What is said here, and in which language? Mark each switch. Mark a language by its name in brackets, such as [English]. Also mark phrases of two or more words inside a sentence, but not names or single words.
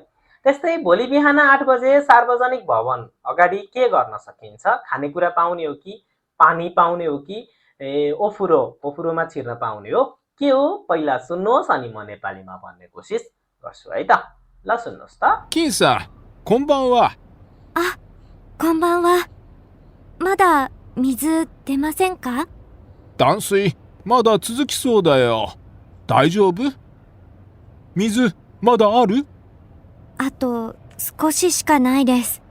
[Nepali] त्यस्तै भोलि बिहान 8 बजे सार्वजनिक भवन अगाडि के गर्न सकिन्छ? खानेकुरा पाउने हो कि पानी पाउने हो कि ओफुरोमा छिर्न पाउने हो, के हो? पहिला सुन्नुहोस् अनि म नेपालीमा भन्ने कोसिस गर्छु है त। ल सुन्नुहोस् त। [Japanese] 金さん、こんばんは。あ、こんばんは。まだ水出ませんか？断水、まだ続きそうだよ。大丈夫？水、まだある？あと少ししかないです。